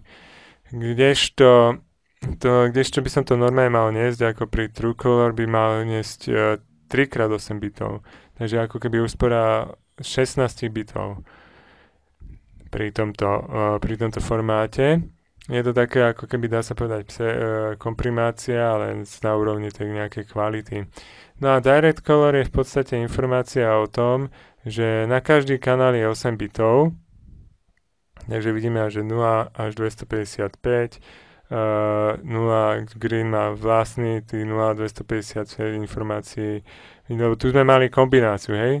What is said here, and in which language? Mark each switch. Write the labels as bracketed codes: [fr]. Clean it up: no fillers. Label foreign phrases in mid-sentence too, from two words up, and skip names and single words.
[sk] Kdežto by som to normálne mal niesť, ako pri True Color by mal niesť 3x8 bitov. Takže ako keby úspora 16 bitov pri tomto formáte. Je to také, ako keby dá sa povedať komprimácia, ale na úrovni tej nejakej kvality. No a [en] direct color [sk] je v podstate informácia o tom, že na každý kanál je 8 bitov, takže vidíme, že 0 až 255 Green má vlastný tých 0,256 informácií, lebo tu sme mali kombináciu, hej?